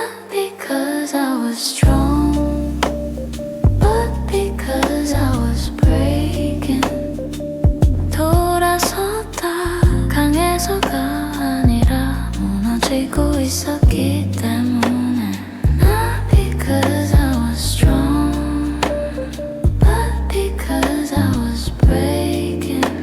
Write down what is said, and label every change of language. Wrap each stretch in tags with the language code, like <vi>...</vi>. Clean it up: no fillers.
<en>Because I was strong, but because I was breaking.</en> <ko>돌아섰다 강해서가 아니라 무너지고 있었기 때문에.</ko> <en>Not because I was strong, but because I was breaking.</en>